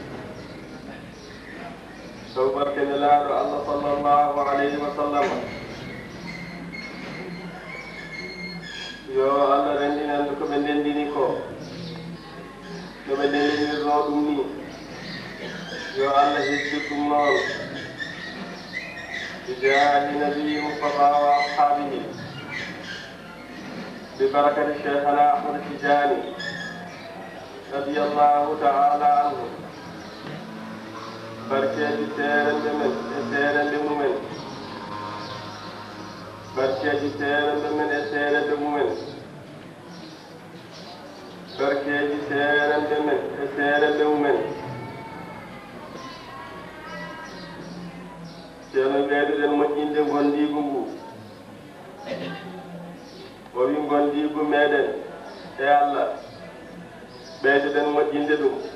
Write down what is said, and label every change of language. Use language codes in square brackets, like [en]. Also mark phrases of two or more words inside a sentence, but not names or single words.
[ff] taw barkene laaɗo Allah [ar] صلى الله عليه وسلم [ff] yo Allah rendinan ko ɓe ndendini ko no ɓe ndendinirno ɗum ni yo Allah hejjir ɗum noon [ar] بجاه نبي مصطفى وأصحابه ببركة شيخنا أحمد تجاني رضي الله تعالى عنه [ff] barkeji seerende men e seerende mumen barkeji seerende men e seerende mumen barkeji seerende men e seerende mumen ceerno ɓeyduɗen moƴƴinde gondigu ngu o wi gondigu meɗen e Allah ɓeyduɗen moƴƴinde ɗum